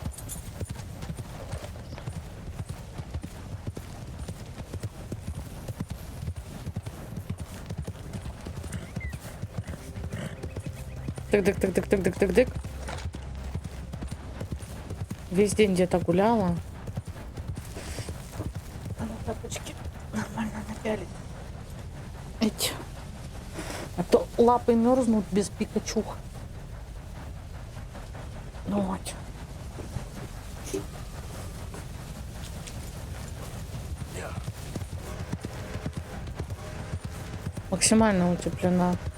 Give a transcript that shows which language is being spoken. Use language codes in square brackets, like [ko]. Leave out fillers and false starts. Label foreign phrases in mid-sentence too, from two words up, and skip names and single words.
[ru] Тык-дык-тык-дык-тык-дык-дык-дык. Весь день где-то гуляла. Надо тапочки нормально напялить. Эть. А то лапы мерзнут без Пикачу. Ну вот. Максимально утеплена.